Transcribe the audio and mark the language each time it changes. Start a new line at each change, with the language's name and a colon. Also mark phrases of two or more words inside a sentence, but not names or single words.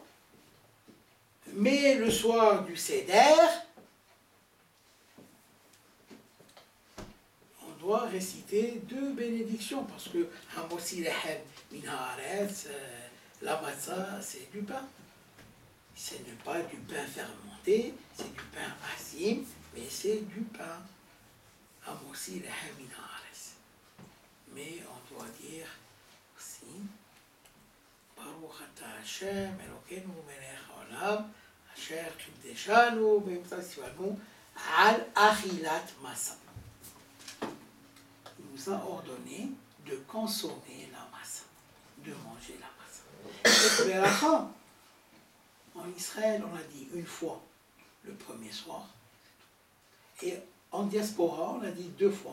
French: Mais le soir du Seder, on doit réciter 2 bénédictions, parce que
Hebrew: המוציא לחם מן הארץ,
French: la matzah, c'est du pain. Ce n'est pas du pain fermenté, c'est du pain asim, mais c'est du pain.
Hebrew: המוציא לחם מן הארץ.
French: Mais on doit dire aussi
Hebrew: ברוך אתה השם, אלוקינו מלך העולם, אשר קדשנו במצוות על אכילת מצה.
French: Il nous a ordonné de consommer la masa, de manger la masa. Et à la fin, en Israël, on a dit une fois le premier soir. Et en diaspora, on a dit 2 fois.